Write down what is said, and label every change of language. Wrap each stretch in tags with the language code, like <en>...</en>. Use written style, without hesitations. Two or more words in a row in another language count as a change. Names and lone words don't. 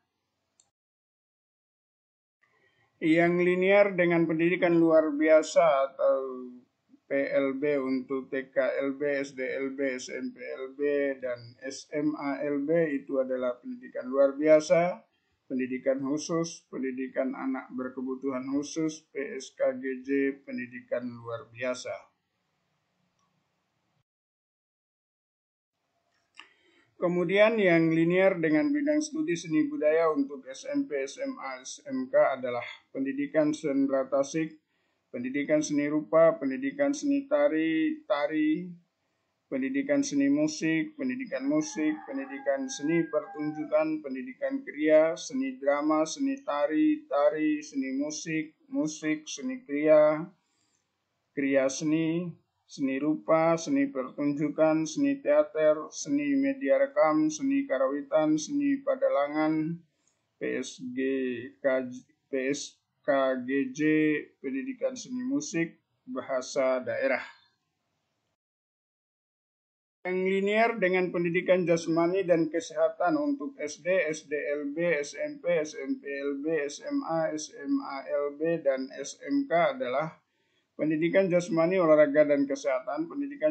<id>Yang linear dengan pendidikan luar biasa atau PLB untuk TKLB, SDLB, SMPLB, dan SMALB itu adalah pendidikan luar biasa, pendidikan khusus, pendidikan anak berkebutuhan khusus, PSKGJ, pendidikan luar biasa. Kemudian yang linear dengan bidang studi seni budaya untuk SMP, SMA, SMK adalah pendidikan sendera tasik, pendidikan seni rupa, pendidikan seni tari, pendidikan seni musik, pendidikan seni pertunjukan, pendidikan kriya, seni drama, seni tari, seni musik, seni kriya, kriya seni, seni rupa, seni pertunjukan, seni teater, seni media rekam, seni karawitan, seni padalangan, PSKGJ, pendidikan seni musik, bahasa daerah. Yang linear dengan pendidikan jasmani dan kesehatan untuk SD, SDLB, SMP, SMPLB, SMA, SMALB, dan SMK adalah pendidikan jasmani, olahraga, dan kesehatan, pendidikan</id>